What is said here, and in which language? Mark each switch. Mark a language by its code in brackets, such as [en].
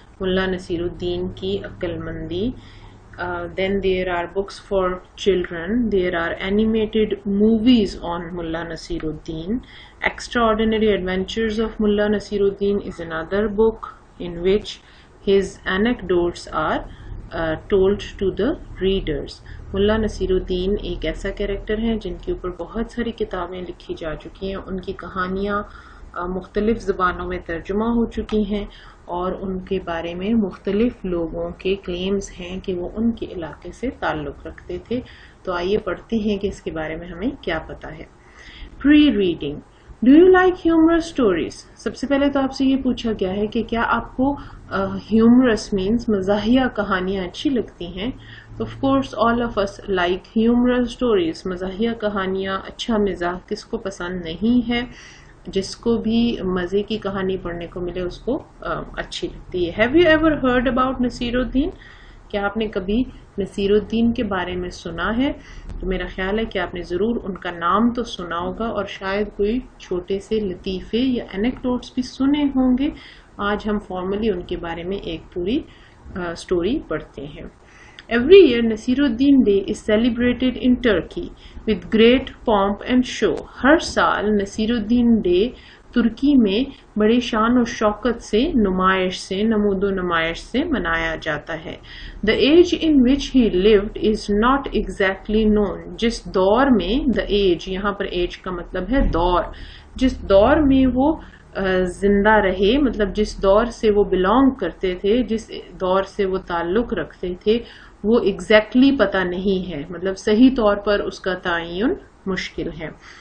[en] Mullah Nasiruddin ki Aqlmandi. Then there are books for children. There are animated movies on Mullah Nasiruddin. Extraordinary Adventures of Mullah Nasiruddin is another book in which his anecdotes are told to the readers. [hi] मुल्ला नसीरुद्दीन एक ऐसा character है जिनके ऊपर बहुत सारी किताबें लिखी जा चुकी हैं. उनकी कहानियाँ मुख्तलिफ ज़बानों में तर्जुमा हो चुकी हैं और उनके बारे में मुख्तलिफ लोगों के क्लेम्स हैं कि वो उनके इलाके से ताल्लुक़ रखते थे. तो आइए पढ़ते हैं कि इसके बारे में हमें क्या पता है. Pre reading. [en] Do you like humorous stories. [hi] सबसे पहले तो आपसे ये पूछा गया है कि क्या आपको ह्यूमरस मीन्स मज़ाहिया कहानियाँ अच्छी लगती हैं. तो [en] Of course all of us like humorous stories. [hi] मज़ाहिया कहानियाँ, अच्छा मिजाज किसको पसंद नहीं है. जिसको भी मज़े की कहानी पढ़ने को मिले उसको अच्छी लगती है. [en] Have you ever heard about Nasiruddin. [hi] क्या आपने कभी नसीरुद्दीन के बारे में सुना है. तो मेरा ख्याल है कि आपने ज़रूर उनका नाम तो सुना होगा और शायद कोई छोटे से लतीफ़े या एनेक्डोट्स भी सुने होंगे. आज हम फॉर्मली उनके बारे में एक पूरी स्टोरी पढ़ते हैं. [en] Every year Nasiruddin Day is celebrated in Turkey with great pomp and show. [hi] हर साल नसीरुद्दीन डे तुर्की में बड़े शान और शौकत से नुमाइश से नमूदो नुमाइश से मनाया जाता है. [en] The age in which he lived is not exactly known. [hi] जिस दौर में, the age यहाँ पर age का मतलब है दौर, जिस दौर में वो जिंदा रहे, मतलब जिस दौर से वो बिलोंग करते थे, जिस दौर से वो ताल्लुक रखते थे, वो एग्जैक्टली पता नहीं है, मतलब सही तौर पर उसका तयन मुश्किल है.